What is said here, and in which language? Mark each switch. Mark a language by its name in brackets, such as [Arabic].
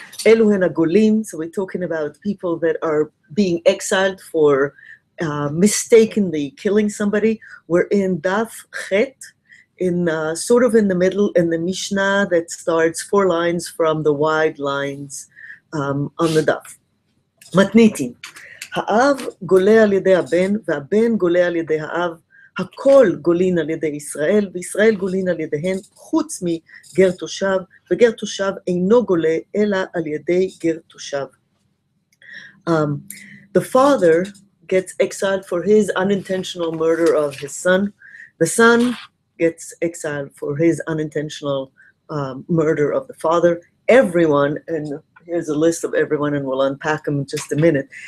[English] Elu hen hagolim. So we're talking about people that are being exiled for mistakenly killing somebody. We're in Daf Chet, in sort of in the middle, in the Mishnah that starts 4 lines from the wide lines on the Daf. [Hebrew] מתניתים, האב גולה על ידי הבן, והבן גולה על ידי האב, הכל גולין על ידי ישראל, וישראל גולין על ידיהן, חוץ מגר תושב, וגר תושב אינו גולה, אלא על ידי גר תושב. [English] The father gets exiled for his unintentional murder of his son. The son gets exiled for his unintentional murder of the father. Everyone, and here's a list of everyone, and we'll unpack them in just a minute.